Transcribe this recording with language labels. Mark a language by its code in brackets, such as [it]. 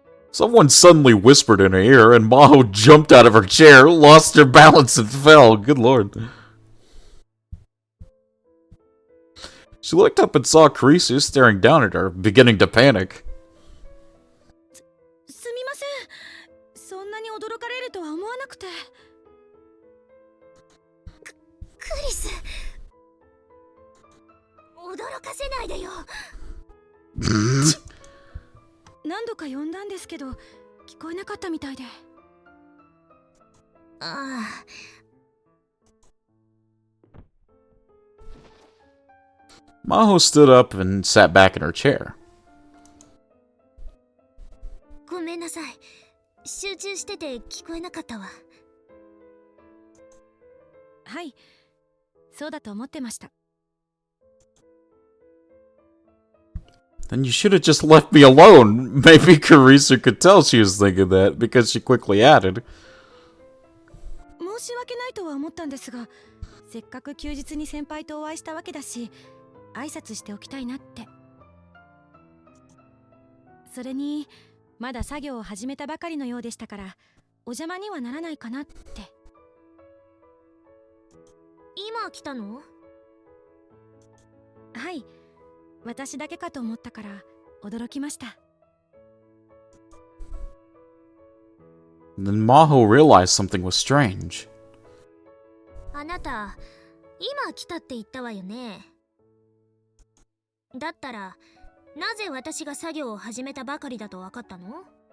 [en] Someone suddenly whispered in her ear, and Maho jumped out of her chair, lost her balance, and fell. Good lord. She looked up and saw Karisu staring down at her, beginning to panic. [ja] すみません。そんなに驚かれるとは思わなくて。クリス、驚かせないでよ。何度か呼んだんですけど、聞こえなかったみたいで。ああ。 [en] Maho stood up and sat back in her chair. [ja] ごめんなさい。集中してて聞こえなかったわ。はい、そうだと思ってました。 [en] Then you should have just left me alone. Maybe Karisu could tell she was thinking that, because she quickly added. [ja] 申し訳ないとは思ったんですが、せっかく休日に先輩とお会いしたわけだし、挨拶しておきたいなって。それにまだ作業を始めたばかりのようでしたから、お邪魔にはならないかなって。今来たの？はい、私だけかと思ったから驚きました。 [en] Then Maho realized something was strange. [ja] あなた、今来たって言ったわよね。だったら、なぜ私が作業を始めたばかりだと分かったの？